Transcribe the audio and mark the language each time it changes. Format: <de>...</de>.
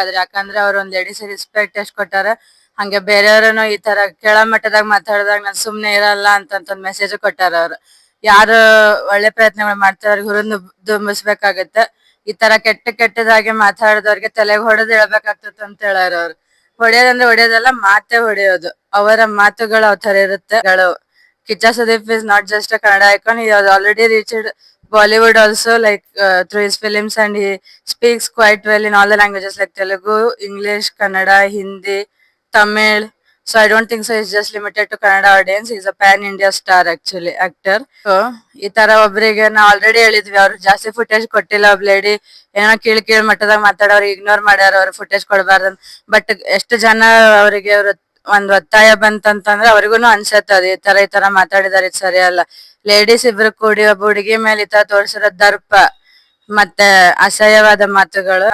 <kn>ಆದ್ರೆ ಯಾಕಂದ್ರೆ ಅವ್ರು ಒಂದು ಲೇಡೀಸ್ ರೆಸ್ಪೆಕ್ಟ್ ಎಷ್ಟು ಕೊಟ್ಟಾರ, ಹಂಗೆ ಬೇರೆಯವ್ರನ್ನು ಈ ತರ ಕೆಳಮಟ್ಟದಾಗ ಮಾತಾಡಿದಾಗ ನಾನು ಸುಮ್ನೆ ಇರಲ್ಲ ಅಂತ ಮೆಸೇಜ್ ಕೊಟ್ಟಾರ. ಅವ್ರು ಯಾರು ಒಳ್ಳೆ ಪ್ರಯತ್ನಗಳು ಮಾಡ್ತಾರೆ ಅವ್ರಿಗೆ ಹುರಿದು ದುಂಬಿಸ್ಬೇಕಾಗತ್ತೆ. ಈ ತರ ಕೆಟ್ಟದಾಗಿ ಮಾತಾಡಿದವ್ರಿಗೆ ತಲೆಗೆ ಹೊಡೆದು ಹೇಳ್ಬೇಕಾಗ್ತದೆ ಅಂತ ಹೇಳಾರ. ಅವ್ರು ಹೊಡೆಯೋದಂದ್ರೆ ಹೊಡೆಯೋದಲ್ಲ, ಮಾತೇ ಹೊಡೆಯೋದು. ಅವರ ಮಾತುಗಳು ಅವ್ ತರ ಇರುತ್ತೆ.</kn> <en>Kichcha Sudeep is not just a Kannada icon, he has already reached Bollywood also, like through his films, and he speaks quite well in all the languages like Telugu, English, Kannada, Hindi, Tamil. So I don't think so he's just limited to Kannada audience. He's a pan India star actually, actor.</en> <kn>So ಈ ತರ ಒಬ್ರಿಗೆ ನಾವು already ಹೇಳಿದ್ವಿ, ಅವ್ರು ಜಾಸ್ತಿ footage ಕೊಟ್ಟಿಲ್ಲ. ಒಬ್ lady ಏನೋ ಕೀಳ್ ಮಟ್ಟದಾಗ ಮಾತಾಡೋರು ಇಗ್ನೋರ್ ಮಾಡ್ಯಾರ, ಅವ್ರು ಫುಟೇಜ್ ಕೊಡಬಾರ್ದು. ಬಟ್ ಎಷ್ಟು ಜನ ಅವರಿಗೆ ಅವ್ರ ಒಂದ್ ಒತ್ತಾಯ ಬಂತಂತಂದ್ರೆ ಅವ್ರಿಗೂನು ಅನ್ಸತ್ತದ ಈ ತರ ಮಾತಾಡಿದಾರೆ, ಇದು ಸರಿಯಲ್ಲ. ಲೇಡೀಸ್ ಇಬ್ರು ಕೂಡಿ ಒಬ್ಬ ಹುಡುಗಿ ಮೇಲೆ ಈ ತರ ತೋರ್ಸಿರೋ ದರ್ಪ ಮತ್ತೆ ಅಸಹ್ಯವಾದ ಮಾತುಗಳು.</kn>